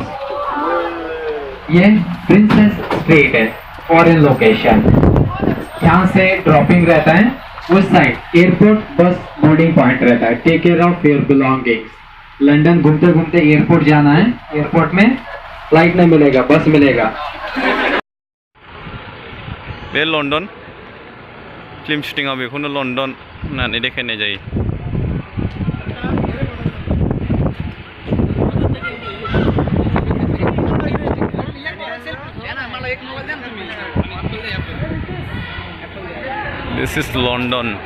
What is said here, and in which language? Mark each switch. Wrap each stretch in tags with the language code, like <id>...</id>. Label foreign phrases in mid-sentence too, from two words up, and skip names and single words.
<hi>ये प्रिंसेस स्ट्रीट है,</hi> <en>foreign location.</en> <hi>यहाँ से ड्रॉपिंग रहता है, उस साइड</hi> <en>airport bus boarding point</en> <hi>रहता है।</hi> <en>take care of your belongings.</en> <hi>लंदन घूमते घूमते एयरपोर्ट जाना है, एयरपोर्ट में फ्लाइट नहीं मिलेगा, बस मिलेगा।</hi> <brx>बे लंदन</brx> <en>film shooting</en> <brx>बेखौनो लंदन होननानै देखायनाय जायो।</brx> <en>This is London.</en>